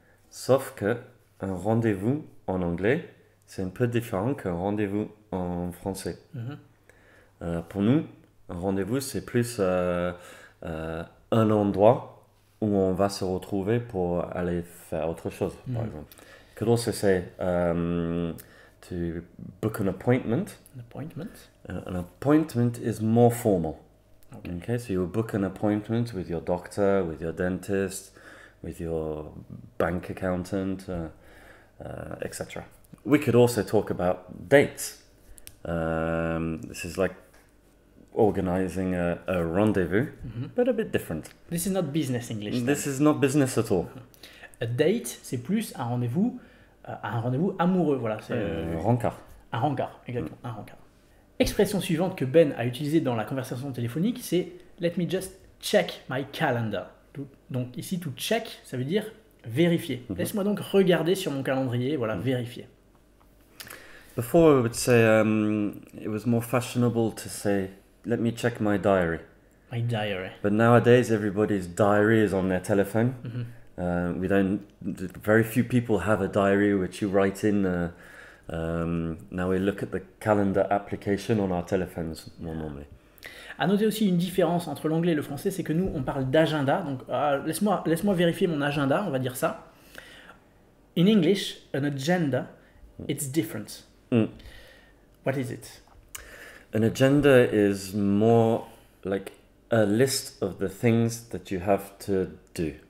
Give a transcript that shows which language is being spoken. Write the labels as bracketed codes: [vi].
[fr] Sauf que un rendez-vous en anglais, c'est un peu différent qu'un rendez-vous en français. Pour nous, un rendez-vous, c'est plus un endroit où on va se retrouver pour aller faire autre chose, par exemple. [en] Could also say to book an appointment. An appointment. An appointment is more formal. Okay, so you book an appointment with your doctor, with your dentist, with your bank accountant, etc. We could also talk about dates. This is like organizing a rendezvous, but a bit different. This is not business English. This is not business at all. [fr] A date, c'est plus un rendez-vous amoureux. Voilà, c'est un rencard. Un rencard, exactement, un rencard. Expression suivante que Ben a utilisée dans la conversation téléphonique, c'est « [en] Let me just check my calendar ». [fr] Donc ici, to check, ça veut dire vérifier. Laisse-moi donc regarder sur mon calendrier, voilà, vérifier. [en] Before we would say, it was more fashionable to say, let me check my diary. My diary. But nowadays, everybody's diary is on their telephone. Very few people have a diary which you write in. Now we look at the calendar application on our telephones more normally. [fr] À noter aussi une différence entre l'anglais et le français, c'est que nous, on parle d'agenda. Donc, laisse-moi vérifier mon agenda, on va dire ça. [en] In English, an agenda, it's different. What is it? An agenda is more like a list of the things that you have to do.